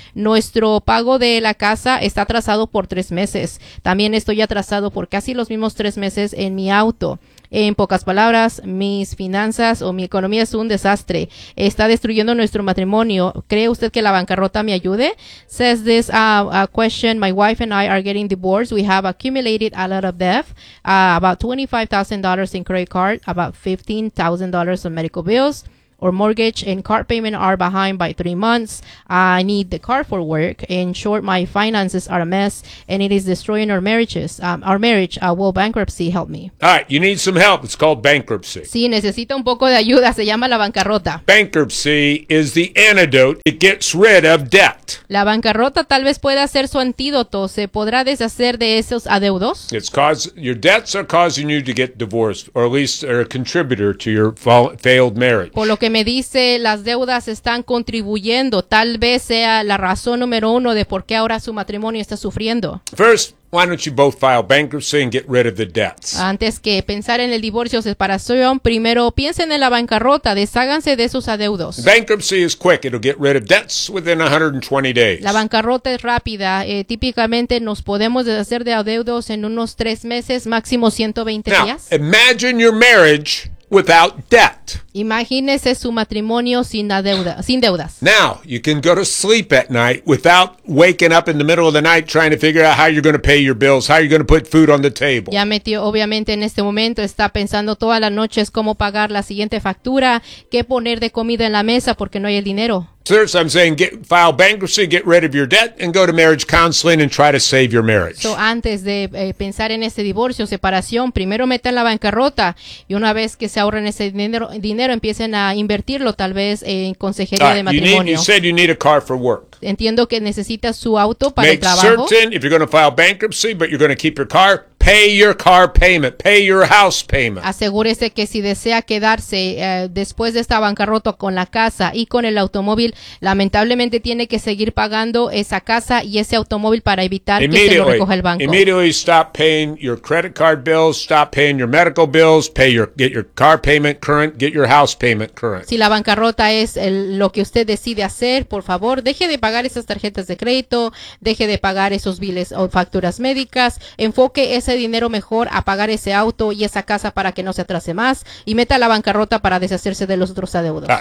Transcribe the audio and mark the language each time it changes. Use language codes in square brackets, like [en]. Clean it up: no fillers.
[es] Nuestro pago de la casa está atrasado por 3 meses. También estoy atrasado por casi los mismos 3 meses en mi auto. En pocas palabras, mis finanzas o mi economía es un desastre. Está destruyendo nuestro matrimonio. ¿Cree usted que la bancarrota me ayude? [en] Says this question. My wife and I are getting divorced. We have accumulated a lot of debt. About $25,000 in credit card. About $15,000 in medical bills. Or mortgage and car payment are behind by 3 months. I need the car for work. In short, my finances are a mess, and it is destroying our marriages. Our marriage, will bankruptcy help me? All right, you need some help. It's called bankruptcy. [es] Sí, necesita un poco de ayuda. Se llama la bancarrota. [en] Bankruptcy is the antidote. It gets rid of debt. [es] La bancarrota tal vez pueda ser su antídoto. ¿Se podrá deshacer de esos adeudos? [en] It's cause your debts are causing you to get divorced, or at least are a contributor to your failed marriage. [es] Lo que me dice, las deudas están contribuyendo. Tal vez sea la razón número uno de por qué ahora su matrimonio está sufriendo. [en] First, why don't you both file bankruptcy and get rid of the debts? [es] Antes que pensar en el divorcio o separación, primero piensen en la bancarrota, desháganse de sus adeudos. [en] Bankruptcy is quick. It'll get rid of debts within 120 days. [es] La bancarrota es rápida. Típicamente nos podemos deshacer de adeudos en unos 3 meses, máximo 120 [en] Now, [es] días. [en] Now, imagine your marriage without debt. [es] Imagínese su matrimonio sin deudas. [en] Now, you can go to sleep at night without waking up in the middle of the night trying to figure out how you're going to pay your bills, how you're going to put food on the table. [es] Ya metió, obviamente, en este momento, está pensando toda la noche es cómo pagar la siguiente factura, qué poner de comida en la mesa porque no hay el dinero. [en] First, I'm saying file bankruptcy, get rid of your debt, and go to marriage counseling and try to save your marriage. So, [es] antes de pensar en ese divorcio, separación, primero metan la bancarrota, y una vez que se ahorren ese dinero, empiecen a invertirlo, tal vez, en consejería de matrimonio. [en] You said you need a car for work. [es] Entiendo que necesita su auto para [en] Make [es] el trabajo. [en] Make certain, if you're going to file bankruptcy, but you're going to keep your car, Pay your car payment. Pay your house payment. [es] Asegúrese que si desea quedarse después de esta bancarrota con la casa y con el automóvil, lamentablemente tiene que seguir pagando esa casa y ese automóvil para evitar que se lo recoja el banco. [en] Immediately stop paying your credit card bills, stop paying your medical bills, get your car payment current, get your house payment current. [es] Si la bancarrota es lo que usted decide hacer, por favor, deje de pagar esas tarjetas de crédito, deje de pagar esos biles o facturas médicas, enfoque ese dinero mejor a pagar ese auto y esa casa para que no se atrase más y meta la bancarrota para deshacerse de los otros adeudos.